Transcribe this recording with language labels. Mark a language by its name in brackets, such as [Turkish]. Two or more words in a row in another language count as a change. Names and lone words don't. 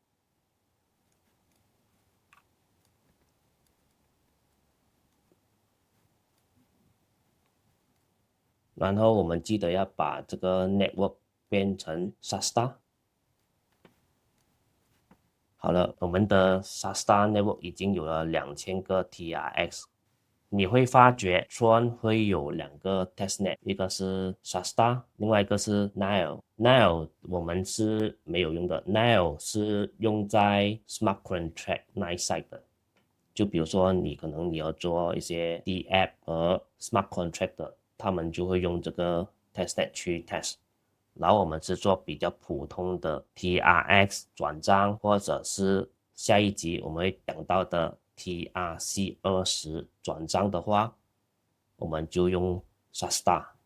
[Chinese] 然後我們记得要把這個 network 變成 SASTA。好了，我們的 SASTA network 已經有了2000個 TRX。你會發覺 Tron 會有兩個 testnet， 一個是 SASTA， 另外一個是 Nile。Nile 我們是沒有用的， Nile 是用在 [English] Smart Contract [Chinese] 那一 side 的。就比如說你可能要做一些 DApp 和 [English] Smart Contract [Chinese] 的，他們就會用這個 testnet 去 test。然後我們是做比較普通的 TRX 轉賬，或者是下一集我們會講到的 TRC20 轉賬的話，我們就用 SASTA。